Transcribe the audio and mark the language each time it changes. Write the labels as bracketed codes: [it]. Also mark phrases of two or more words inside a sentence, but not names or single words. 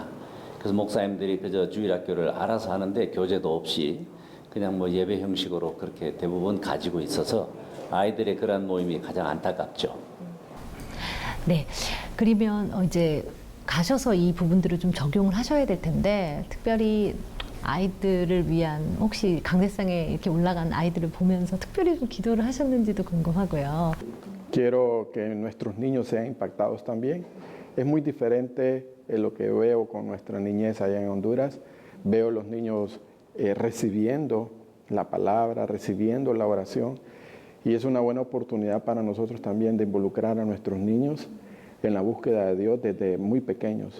[ko] 그래서 목사님들이 그저 주일학교를 알아서 하는데 교재도 없이 그냥 뭐 예배 형식으로 그렇게 대부분 가지고 있어서 아이들의 그런 모임이 가장 안타깝죠. 네, 그러면 이제 가셔서 이 부분들을 좀 적용을 하셔야 될 텐데 특별히 아이들을 위한 혹시 강대상에 이렇게 올라간 아이들을 보면서 특별히 좀 기도를 하셨는지도 궁금하고요. [es] Quiero que nuestros niños sean impactados también. Es muy diferente en lo que veo con nuestra niñez allá en Honduras. Veo los niños recibiendo la palabra, recibiendo la oración. Y es una buena oportunidad para nosotros también de involucrar a nuestros niños en la búsqueda de Dios desde muy pequeños.